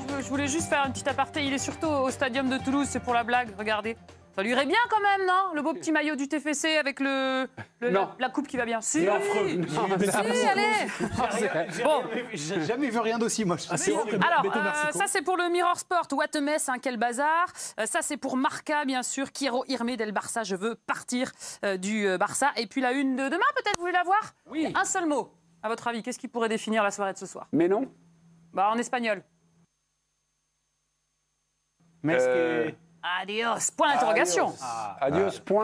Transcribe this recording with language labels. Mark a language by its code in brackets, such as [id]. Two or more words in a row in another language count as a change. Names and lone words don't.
[fr] Je voulais juste faire une petite aparté, il est surtout au stadium de Toulouse, c'est pour la blague, regardez. Ça lui irait bien quand même, non? Le beau petit maillot du TFC avec la coupe qui va bien. Si, allez. Bon, j'ai jamais vu rien d'aussi moche. Alors, ça c'est pour le Mirror Sport. [en] What a mess, [fr] quel bazar. Ça c'est pour Marca, bien sûr. [es] Quiero irme del Barça. [fr] Je veux partir du Barça. Et puis la une de demain, peut-être, vous voulez la voir? Oui. Un seul mot. À votre avis, qu'est-ce qui pourrait définir la soirée de ce soir? Mais non. En espagnol. Adios, point d'interrogation. Adios, point